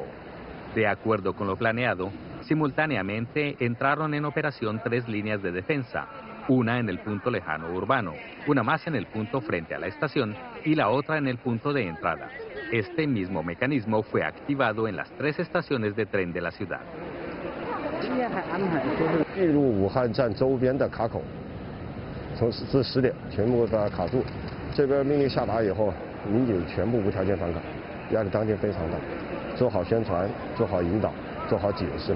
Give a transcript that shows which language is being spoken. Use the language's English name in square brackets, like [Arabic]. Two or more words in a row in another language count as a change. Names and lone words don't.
[Spanish] De acuerdo con lo planeado, simultáneamente entraron en operación 3 líneas de defensa, una en el punto lejano urbano, una más en el punto frente a la estación y la otra en el punto de entrada. Este mismo mecanismo fue activado en las 3 estaciones de tren de la ciudad. [Chinese] 进入武汉站周边的卡口，从至10点全部把它卡住。这边命令下达以后，民警全部无条件返岗，压力当天非常大，做好宣传，做好引导，做好解释。